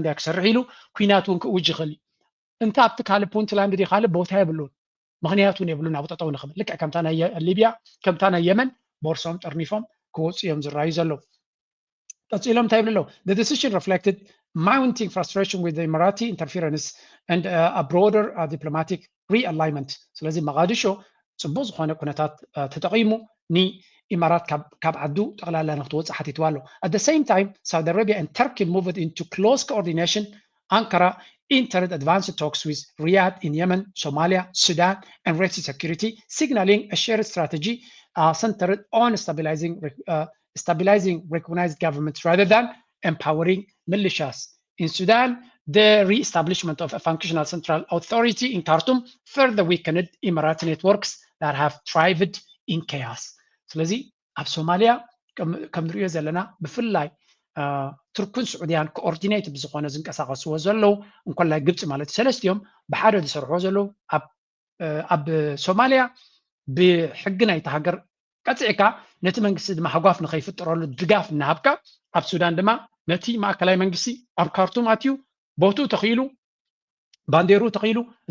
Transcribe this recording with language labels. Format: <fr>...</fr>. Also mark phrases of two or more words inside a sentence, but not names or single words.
<ti>እያ ክሰርሕ ኢሉ ኩናት እውን ክእውጅ ይኽእል እዩ እንታ ኣብቲ ካልእ ፑንትላንድ ዲ ካልእ ቦታ የብሉን ምክንያቱን የብሉን ኣብኡ ጠጠው ንኽብል ልክዕ ከምታ ናይ ሊብያ ከምታ ናይ የመን ቦርሶም ጠርኒፎም ክወፁ እዮም ዝረኣዩ ዘለዉ ቀፂሎም እንታይ ይብሉ ኣለዉ</ti> <en>the decision reflected mounting frustration with the Emirati interference and a broader diplomatic realignment</en> <ti>ስለዚ መቃዲሾ ፅቡቅ ዝኾነ ኩነታት ተጠቂሙ ኢማራት ካብ ዓዱ ጠቕላላ ንክትወፅእ ሓቲትዋ ኣሎ</ti> <en>at the same time Saudi Arabia and Turkey moved into close coordination Ankara entered advanced talks with Riyadh in Yemen, Somalia, Sudan, and Red Sea security, signaling a shared strategy centered on stabilizing recognized governments rather than empowering militias. In Sudan, the re-establishment of a functional central authority in Khartoum further weakened Emirati networks that have thrived in chaos</en> <ti>ስለዚህ ኣብ ሶማልያ ከም ንሪኦ ዘለና ብፍላይ ቱርክን ስዑድያን ኮኦርዲኔት ብዝኾነ ዝንቀሳቐስዎ ዘለው እንኳላይ ግብፂ ማለት ሰለስቲኦም ብሓደ ዝሰርሕዎ ዘለው ኣብ ሶማልያ ብሕጊ ናይቲ ሃገር ቀፅዕካ ነቲ መንግስቲ ድማ ሃጓፍ ንኸይፍጠረሉ ድጋፍ እናሃብካ ኣብ ሱዳን ድማ ነቲ ማእከላይ መንግስቲ ኣብ ካርቱም ኣትዩ ቦቱ ተኺሉ ባንዴሩ ተኺሉ እዚ</ti>